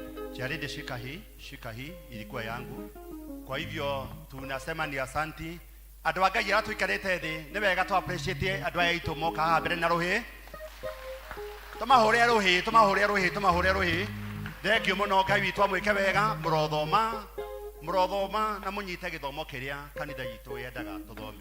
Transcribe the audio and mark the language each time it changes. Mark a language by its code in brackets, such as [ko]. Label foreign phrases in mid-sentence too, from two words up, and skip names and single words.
[sw] Shika hii ilikuwa yangu. Kwa hivyo tunasema ni asanti [ki] Andũ a Ngai arĩa tũikarĩte thĩ nĩ wega tũ appreciate andũ aya aitũ moka haha mbere na rũhĩ. Tũmahũre rũhĩ. Thengiũ mũno, Ngai witũ amwĩke wega. Mũrothoma na mũnyite gĩthomo kĩrĩa kanitha itũ yendaga tũthome.